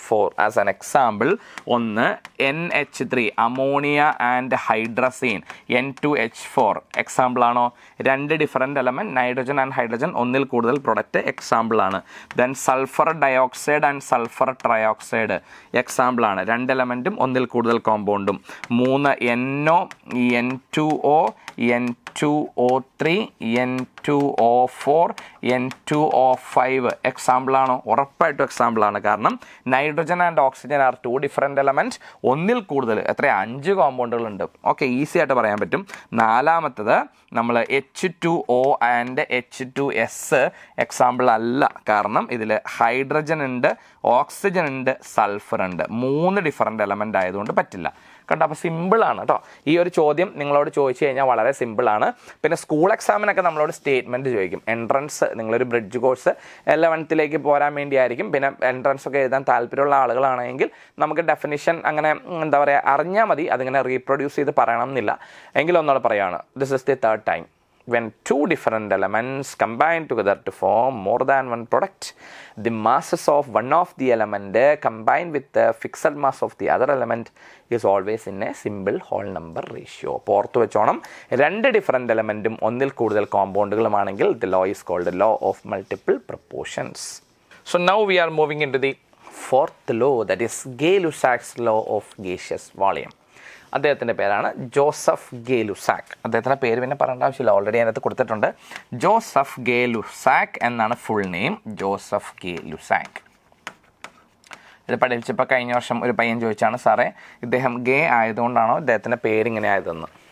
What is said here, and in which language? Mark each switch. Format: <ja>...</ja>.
<ml>Four as an example, ഒന്ന് NH3 ammonia and hydrazine, N2H4 example ആണോ? രണ്ട് different element nitrogen and hydrogen ഒന്നിൽ കൂടുതൽ പ്രൊഡക്റ്റ് എക്സാമ്പിൾ ആണ്. Then sulphur dioxide and sulphur trioxide example ആണ്. രണ്ട് എലമെൻറ്റും ഒന്നിൽ കൂടുതൽ കോമ്പൗണ്ടും. 3 NO, N2O, N2O3, N2O4, N2O5 example ആണോ? ഉറപ്പായിട്ടും എക്സാമ്പിൾ ആണ്. കാരണം</ml> <en>Nitrogen and oxygen are 2 different elements.</en> <ml>ഒന്നിൽ കൂടുതൽ എത്ര 5 കോമ്പൗണ്ടുകളുണ്ട്. ഓക്കെ, ഈസി ആയിട്ട് പറയാൻ പറ്റും. നാലാമത്തത് നമ്മൾ H2O ആൻഡ് H2S എക്സാമ്പിൾ അല്ല. കാരണം ഇതിൽ ഹൈഡ്രജൻ ഉണ്ട്, ഓക്സിജൻ ഉണ്ട്, സൾഫർ ഉണ്ട്. 3 ഡിഫറൻറ്റ് എലമെൻ്റ് ആയതുകൊണ്ട് പറ്റില്ല. കണ്ടോ? അപ്പോൾ സിമ്പിളാണ് കേട്ടോ. ഈ ഒരു ചോദ്യം നിങ്ങളോട് ചോദിച്ചു കഴിഞ്ഞാൽ വളരെ സിമ്പിളാണ്. പിന്നെ സ്കൂൾ എക്സാമിനൊക്കെ നമ്മളോട് സ്റ്റേറ്റ്മെൻറ്റ് ചോദിക്കും. എൻട്രൻസ്, നിങ്ങളൊരു ബ്രിഡ്ജ് കോഴ്സ് 11th പോരാൻ വേണ്ടിയായിരിക്കും. പിന്നെ എൻട്രൻസ് ഒക്കെ എഴുതാൻ താല്പര്യമുള്ള ആളുകളാണെങ്കിൽ നമുക്ക് ഡെഫിനിഷൻ അങ്ങനെ എന്താ പറയുക അറിഞ്ഞാൽ മതി. അതിങ്ങനെ റീപ്രൊഡ്യൂസ് ചെയ്ത് പറയണം എന്നില്ല. എങ്കിലും ഒന്നുകൂടെ പറയുകയാണ്.</ml> <en>This is the third time. When two different elements combine together to form more than one product, the masses of one of the element combined with the fixed mass of the other element is always in a simple whole number ratio.</en> <ml>ഓർത്ത് വെച്ചോണം, രണ്ട് different എലമെൻറ്റും ഒന്നിൽ കൂടുതൽ കോമ്പൗണ്ടുകളുമാണെങ്കിൽ</ml> <en>the law is called the law of multiple proportions. So now we are moving into the fourth law, that is Gay-Lussac's law of gaseous volume.</en> <ml>അദ്ദേഹത്തിൻ്റെ പേരാണ് Joseph ഗേ-ലുസാക്ക്. അദ്ദേഹത്തിൻ്റെ പേര് പിന്നെ പറയേണ്ട ആവശ്യമില്ല, ഓൾറെഡി അതിനകത്ത് കൊടുത്തിട്ടുണ്ട്. ജോസഫ് ഗേ-ലുസാക്ക് എന്നാണ് ഫുൾ നെയിം, ജോസഫ് ഗേ-ലുസാക്ക്. ഇത് പഠിച്ചപ്പോൾ കഴിഞ്ഞ വർഷം ഒരു പയ്യൻ ചോദിച്ചാണ്, സാറേ ഇദ്ദേഹം ഗേ ആയതുകൊണ്ടാണോ ഇദ്ദേഹത്തിൻ്റെ പേരിങ്ങനെ ആയതെന്ന്.</ml>